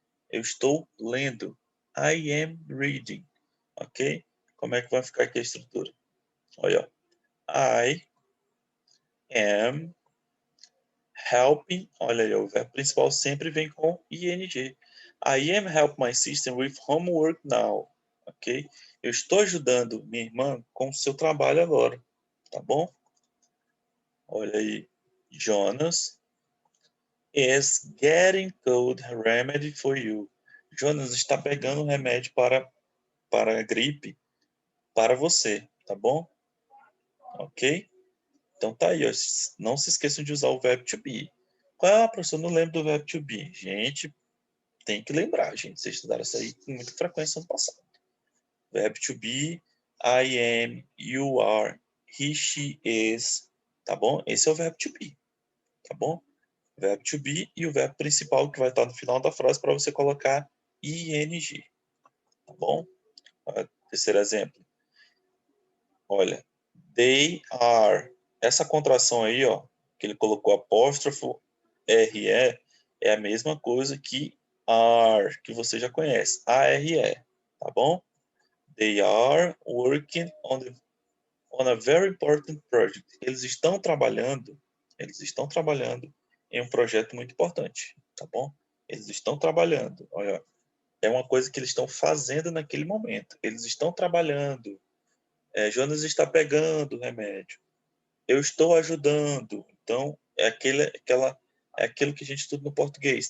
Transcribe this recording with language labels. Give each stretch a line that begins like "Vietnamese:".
Portuguese: Eu estou lendo.
English: I am reading.
Portuguese: Ok? Como é que vai ficar aqui a estrutura? Olha, ó.
English: I am helping.
Portuguese: Olha aí, o verbo principal sempre vem com ing.
English: I am helping my sister with homework now.
Portuguese: Ok? Eu estou ajudando minha irmã com o seu trabalho agora. Tá bom? Olha aí.
English: Jonas is getting cold remedy for you.
Portuguese: Jonas está pegando um remédio para a gripe para você. Tá bom? Ok? Então tá aí, ó. Não se esqueçam de usar o verbo to be. Ah, professor, não lembro do verbo to be. Gente, tem que lembrar, gente. Vocês estudaram isso aí com muita frequência no passado. Verbo to be, I am, you are, he, she, is. Tá bom? Esse é o verbo to be. Tá bom? Verbo to be e o verbo principal que vai estar no final da frase para você colocar ing. Tá bom? Terceiro exemplo. Olha, they are. Essa contração aí, ó, que ele colocou apóstrofo RE, é a mesma coisa que are, que você já conhece, ARE, tá bom?
English: They are working on a very important project.
Portuguese: Eles estão trabalhando em um projeto muito importante, tá bom? Eles estão trabalhando, olha, é uma coisa que eles estão fazendo naquele momento. Eles estão trabalhando. Jonas está pegando o remédio. Eu estou ajudando. Então, é aquilo que a gente estuda no português.